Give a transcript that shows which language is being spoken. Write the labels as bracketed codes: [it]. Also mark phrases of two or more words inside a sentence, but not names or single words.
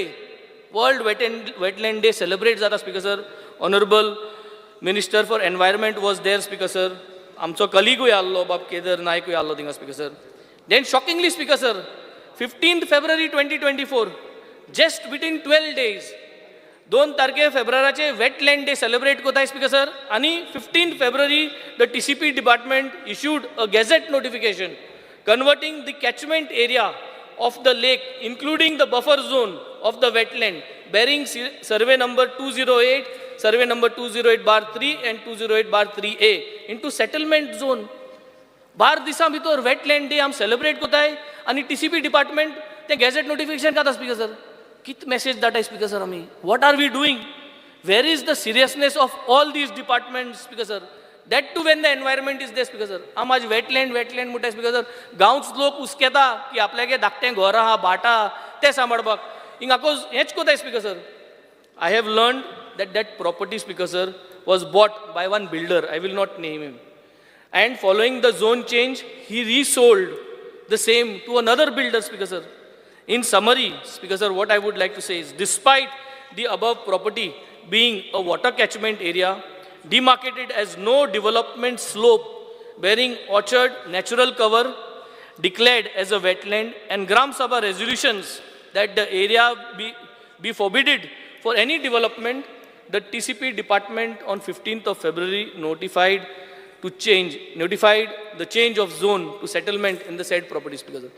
[en] World Wetland Day celebrates that, Speaker sir. Honorable Minister for Environment was there, Speaker sir. [kok] Amcho colleague allo, Bab Kedar Naik allo dinga, [en] Speaker sir. Then shockingly, Speaker sir, 15th February 2024, just within 12 days 2 [kok] तारखे फेब्रुवारीचे वेटलँड डे सेलिब्रेट कोताय [en] speaker sir आणि 15 February the TCP department issued a gazette notification converting the catchment area of the lake, including the buffer zone of the wetland, bearing survey number 208, survey number 208/3 and 208/3A into settlement zone. [kok] 12 दिसां भितर [en] wetland day [kok] आम celebrate कोताय आणि TCP department ते [en] gazette notification [kok] काता [en] speaker sir [kok] कित message धाडटाय [en] speaker sir [kok] आमी [en] what are we doing? Where is the seriousness of all these departments speaker sir? That too when the environment is there speaker sir [kok] आम आज wetland म्हणटा [en] speaker sir [kok] गांवच लोक उस्केता की आपल्यागे धाकटें घर आहा भाटा ते सांबाळपाक हिंग आकोज हेच कोताय [en] speaker sir I have learned that that property speaker sir was bought by one builder, I will not name him, and following the zone change he resold the same to another builder speaker sir. In summary speaker sir, what I would like to say is despite the above property being a water catchment area demarcated as no development slope bearing orchard natural cover declared as a wetland and Gram Sabha resolutions that the area be forbidden for any development, the TCP department on 15th of February notified the change of zone to settlement in the said property speaker sir.